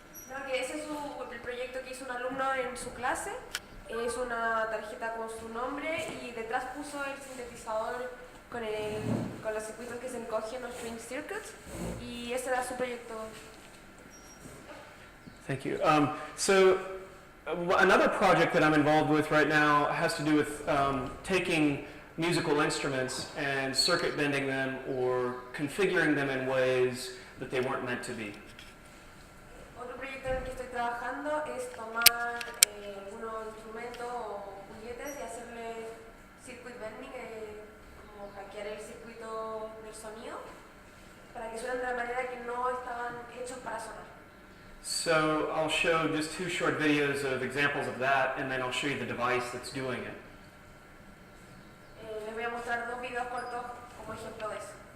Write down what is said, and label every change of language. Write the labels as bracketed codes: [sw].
[es] No, que ese es el proyecto que hizo un alumno en su clase. Es una tarjeta con su nombre y detrás puso el sintetizador con los circuitos que se encogen, los Shrink Circuits, y ese era su proyecto. [en] Thank you. So another project that I'm involved with right now has to do with taking musical instruments and circuit bending them or configuring them in ways that they weren't meant to be. [es] Otro proyecto en el que estoy trabajando es tomar algunos instrumentos o juguetes y hacerle circuit bending, como hackear el circuito del sonido para que suenen de la manera que no estaban hechos para sonar. [en] So I'll show just 2 short videos of examples of that, and then I'll show you the device that's doing it. [es] Les voy a mostrar 2 videos cortos como ejemplo de eso.